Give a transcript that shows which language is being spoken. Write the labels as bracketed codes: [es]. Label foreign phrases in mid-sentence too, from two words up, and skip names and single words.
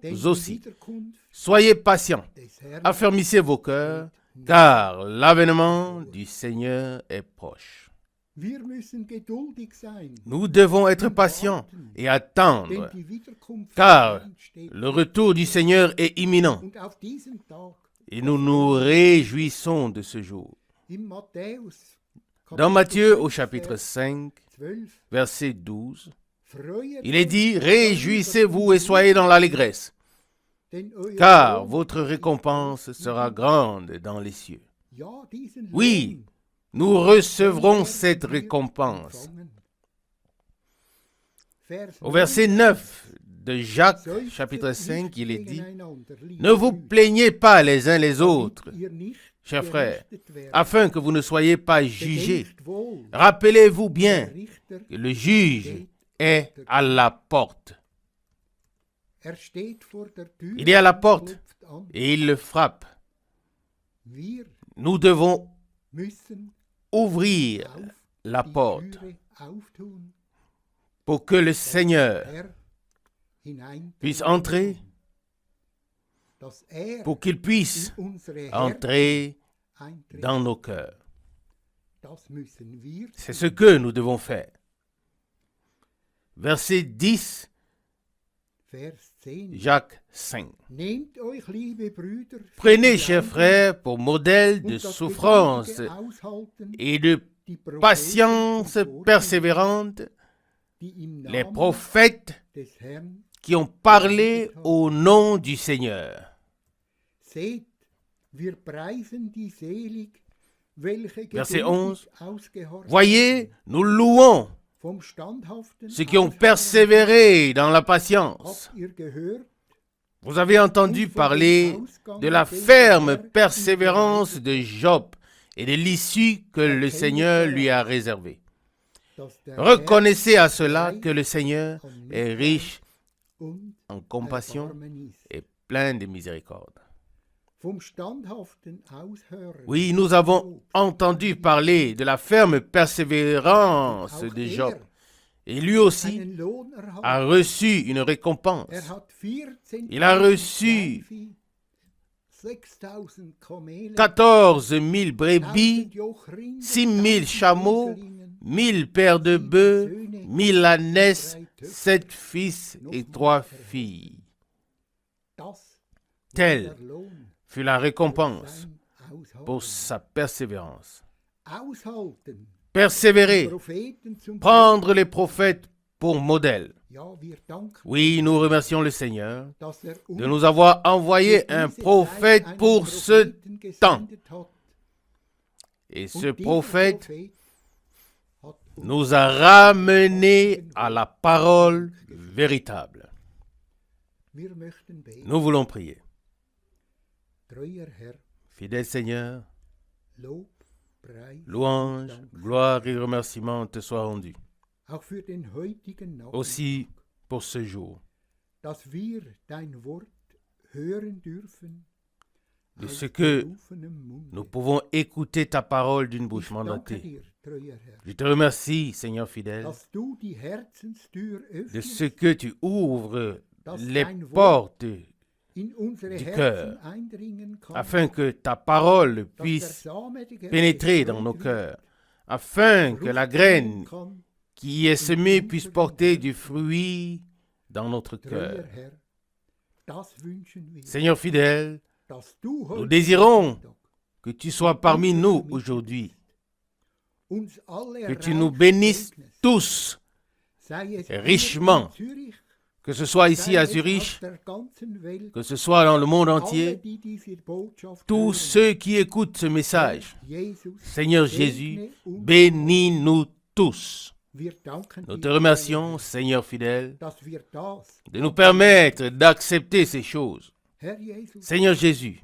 [de] denn die [fr] aussi, [de] Wiederkunft [fr] soyez patients, [de] des Herrn [fr] affermissez vos cœurs, car l'avènement du Seigneur est proche. [de] Wir müssen geduldig sein, [fr] Nous devons être patients et [de] denn [fr] attendre, [de] die Wiederkunft [fr] car [de] des Herrn steht [fr] le retour du Seigneur est imminent [de] und auf diesen Tag [fr] et nous nous réjouissons de ce jour. [de] im Matthäus [fr] Dans [de] Kapitel [fr] Matthieu 5, au chapitre [de] Vers 5, 12, [fr] verset 12, [de] Freuet [fr] il est dit, [de] euch [fr] réjouissez-vous et soyez dans l'allégresse, [de] denn euer [fr] car [de] Lohn [fr] votre [de] ist [fr] récompense [de] groß [fr] sera [de] im [fr] grande dans les cieux. [de] Himmel. Ja, diesen [fr] Oui, [de] Lohn [fr] nous recevrons [de] werden [fr] cette [de] wir [fr] récompense. [de] empfangen. Vers [fr] Au verset 9 de Jacques, [de] Seufzt [fr] chapitre 5, [de] nicht [fr] il est dit, [de] gegeneinander, liebe [fr] ne vous [de] Brüder, [fr] plaignez pas les uns les [de] damit [fr] autres, [de] ihr nicht [fr] chers frères, [de] gerichtet werdet. [fr] afin que vous ne soyez pas jugés. [de] Bedenkt wohl, [fr] Rappelez-vous [de] der [fr] bien [de] Richter [fr] que le juge est à la porte. [de] Er steht vor der Tür [fr] Il est à la [de] und [fr] porte [de] klopft an. [fr] et il le frappe. [de] Wir [fr] Nous devons [de] müssen [fr] ouvrir [de] auf [fr] la [de] die [fr] porte [de] Türe auftun, [fr] pour que le Seigneur [de] Herr hinein, [fr] puisse entrer, [de] dass er [fr] pour qu'il puisse [de] in unsere Herzen [fr] entrer [de] eintritt. [fr] dans nos cœurs. [de] Das müssen wir [fr] C'est ce que nous devons faire. Verset 10, [de] Vers 10. [fr] Jacques 5. [de] Nehmt euch, liebe Brüder, für [fr] Prenez, [de] die [fr] chers [de] Leiden [fr] frères, pour modèle [de] und [fr] de [de] das [fr] souffrance [de] geduldige Aushalten, [fr] et de [de] die Propheten [fr] patience [de] zuvor, [fr] persévérante, [de] die im [fr] les [de] Namen [fr] prophètes [de] des Herrn [fr] qui ont parlé au nom du Seigneur. [de] seht, wir preisen die selig, welche [fr] Verset [de] geduldig [fr] 11. [de] ausgehorcht [fr] Voyez, nous louons [de] vom standhaften [fr] ceux qui ont [de] Ausharren [fr] persévéré dans la patience. [de] habt ihr gehört, [fr] Vous avez entendu parler de la ferme persévérance de Job et de l'issue que le Seigneur lui a réservée. [de] dass der [fr] Reconnaissez à [de] Herr [fr] cela [de] reich [fr] que le Seigneur [de] an [fr] est [de] Mitleid [fr] riche [de] und [fr] en compassion [de] Erbarmen ist. [fr] et plein de miséricorde. [de] Vom standhaften Aushören [fr] Oui, nous avons entendu parler de la ferme persévérance [de] auch [fr] de [de] er [fr] Job. Et lui aussi [de] einen Lohn erhalten. [fr] a reçu une récompense. [de] Hat 14 [fr] Il a reçu [de] 6000 Kamele, [fr] 14 000 brebis, [de] 1000 Jochrinder, [fr] 6 000 1000 chameaux, [de] Eselinnen, [fr] 1000 paires de bœufs, 1000 ânesses, 7 fils et 3 filles. [de] das [fr] Tel [de] war der Lohn [fr] fut la [de] für [fr] récompense [de] sein Aushalten. [fr] pour sa persévérance. [de] Aushalten, [fr] Persévérer, [de] Propheten zum [fr] prendre les prophètes pour modèle. [de] Ja, wir danken, [fr] Oui, nous remercions le Seigneur [de] dass er [fr] de [de] uns [fr] nous avoir [de] für [fr] envoyé un [de] diese [fr] prophète [de] Zeit einen [fr] pour ce [de] Propheten [fr] temps. [de] gesendet hat. [fr] Et [de] Und [fr] ce [de] dieser [fr] prophète [de] Prophet hat uns [fr] nous a ramenés à la parole véritable. [de] Wir möchten beten. [fr] Nous voulons prier. [de] Treuer Herr, [fr] Fidèle Seigneur, [de] Lob, Preis, [fr] louange, [de] Dank, [fr] gloire et remerciements te soient rendus. [de] auch für den heutigen Nachmittag, [fr] Aussi pour ce jour, [de] dass wir dein Wort hören dürfen [fr] de [de] aus [fr] ce que [de] berufenem Munde. [fr] nous pouvons écouter ta parole d'une bouche [de] Ich danke [fr] mandatée. [de] dir, treuer Herr, [fr] Je te remercie, Seigneur fidèle, [de] dass du die Herzenstür [fr] de [de] öffnest, [fr] ce que tu ouvres [de] dass [fr] les [de] dein Wort [fr] portes [de] in unsere [fr] du [de] Herzen [fr] cœur, [de] eindringen kann, [fr] afin que ta parole [de] dass der [fr] puisse [de] Same, der [fr] pénétrer dans nos [de] gestreut [fr] cœurs, afin [de] wird, [fr] que la [de] Frucht bringen [fr] graine [de] kann. [fr] qui est semée puisse porter du fruit dans notre [de] Treuer [fr] cœur. [de] Herr, das wünschen wir, [fr] Seigneur fidèle, [de] dass du [fr] nous [de] heute [fr] désirons [de] Nachmittag [fr] que tu sois parmi nous aujourd'hui, [de] uns alle [fr] que tu nous [de] reich [fr] bénisses [de] segnest, [fr] tous, [de] sei es hier [fr] richement, [de] in Zürich, [fr] que ce soit ici [de] sei [fr] à [de] es auf [fr] Zurich, [de] der ganzen Welt, [fr] que ce soit dans le monde [de] alle, [fr] entier, [de] die diese Botschaft [fr] tous [de] hören. [fr] ceux qui écoutent ce message. [de] Jesus, [fr] Seigneur [de] segne [fr] Jésus, [de] uns. [fr] bénis-nous tous. [de] Wir danken [fr] Nous [de] dir, [fr] te remercions, Seigneur fidèle, [de] dass wir das, [fr] de nous permettre d'accepter ces choses. [de] Herr Jesus, [fr] Seigneur Jésus,